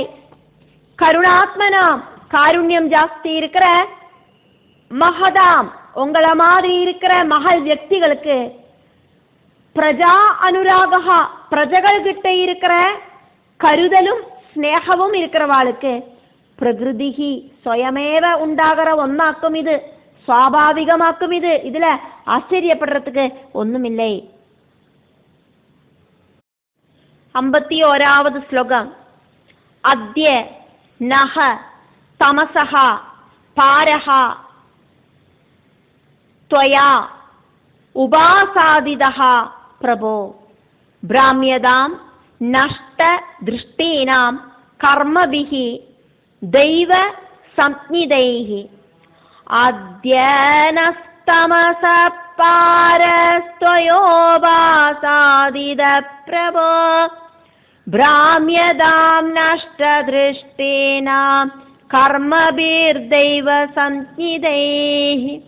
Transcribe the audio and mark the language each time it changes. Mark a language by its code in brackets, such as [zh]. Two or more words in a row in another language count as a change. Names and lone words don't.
[ta] கருணாத்மனாம் காருண்யம் ஜாஸ்தி இருக்கிற மகதாம் உங்களை மாதிரி இருக்கிற மகள் வியக்திகளுக்கு [sa] प्रजा अनुरागा [ta] பிரஜகள் கிட்ட இருக்கிற கருதலும் ஸ்நேகமும் இருக்கிறவாளுக்கு [sa] प्रकृतिः स्वयमेव [ta] உண்டாகிற ஒன்னாக்கும் இது, சுவாபாவிகமாக்கும் இது. இதுல ஆச்சரியப்படுறதுக்கு ஒண்ணுமில்லை. 51வது ஸ்லோகம். [sa] अद्य नः तमसः पारः त्वया उपासादितः प्रभो ब्राह्म्यतां नष्ट दृष्टीनां कर्मभिः दैव संज्ञितैः अद्यनस्तमसः पारस्त्वयोपासादितः प्रभो ब्राह्म्यतां नष्ट दृष्टीनां कर्मभिर्दैव संज्ञितैः